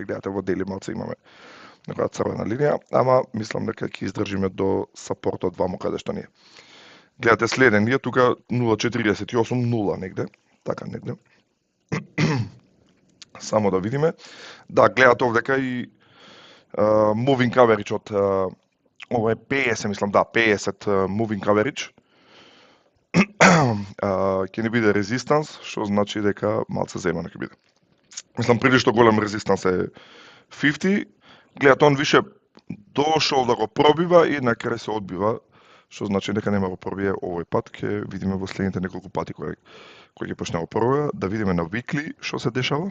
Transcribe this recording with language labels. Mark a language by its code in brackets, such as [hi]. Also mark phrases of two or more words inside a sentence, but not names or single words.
[mk] Гледате, во daily малце имаме некоја црвена линија, ама мислам дека ќе издржиме до сапортот ваму каде што ни е. Гледате следен ние тука 0.48.0 негде, така негде. Само да видиме. Да, гледате овдека и [en] moving coverage [mk] од ова е 50, мислам, да, 50 [en] moving coverage. [mk] Ќе ни биде резистанс, што значи дека малце земано ќе биде. Мислам, прилично голем резистанс е 50. Гледате, он више дошол да го пробива и на крај се одбива, што значи дека нема го пробие овој пат, ќе видиме во следните неколку пати кој ќе почне го пробива, да видиме на Weekly што се дешава.